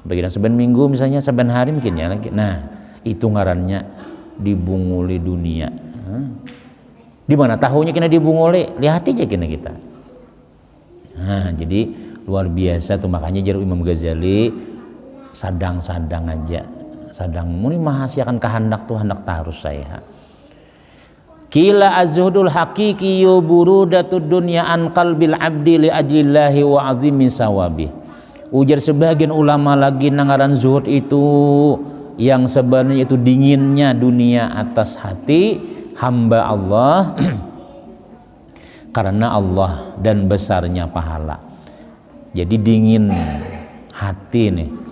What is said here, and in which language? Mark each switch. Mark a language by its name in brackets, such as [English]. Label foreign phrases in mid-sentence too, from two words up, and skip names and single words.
[Banjar] bagian saben minggu misalnya, saben hari mungkin ya lagi. Nah, itu ngarannya dibunguli dunia. Di mana tahunya kena dibunguli? Lihat aja kena kita. Nah, jadi luar biasa tuh, makanya jar Imam Ghazali sadang-sadang aja, sadang muni mahasiakan kehendak tuh hendak tarus saya. [Arabic] قيل الزهد الحقيقي برودة الدنيا عن قلب العبد لأجل الله وعظيم الثواب. [Banjar] Ujar sebagian ulama lagi nangaran zuhud itu yang sebenarnya itu dinginnya dunia atas hati hamba Allah karena Allah dan besarnya pahala. Jadi dingin hati nih.